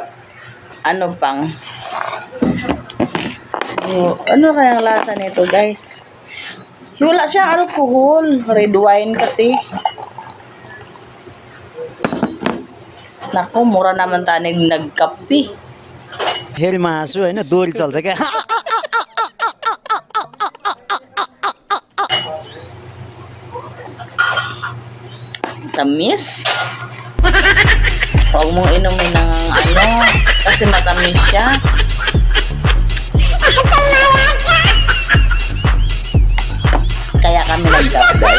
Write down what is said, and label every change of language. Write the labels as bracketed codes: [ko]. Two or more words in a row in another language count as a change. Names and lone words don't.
[tl] Ano pang? Ano kaya lasa nito, guys? Wala siyang alcohol. Red wine kasi. Naku, mura naman tanig nagkapi. [ne] फेरि हाँसु होइन दोरी चल्छ क्या [tl] Tamis. Huwag mong inumin ng ano, kasi matamis siya. Kaya kami nagkap, guys.